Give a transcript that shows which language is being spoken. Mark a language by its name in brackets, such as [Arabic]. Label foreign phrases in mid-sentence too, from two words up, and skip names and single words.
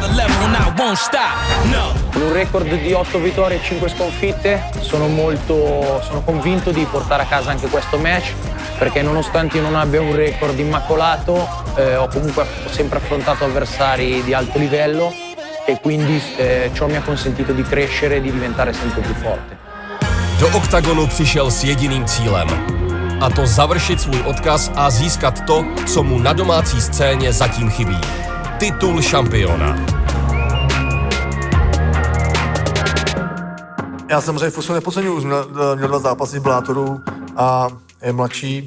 [Italian] Con un record di 8 vittorie e 5 sconfitte sono convinto di portare a casa anche questo match perché nonostante io non abbia un record immacolato ho comunque sempre affrontato avversari di alto livello e quindi ciò mi ha consentito di crescere e di diventare sempre più forte. [Czech] Do oktagonu přišel s jediným cílem. A to završit svůj odkaz a získat to, co mu na domácí scéně zatím chybí. Titul šampiona. Já samozřejmě Fusu nepodceňuji, měl 2 zápasy v Blátoru a je mladší.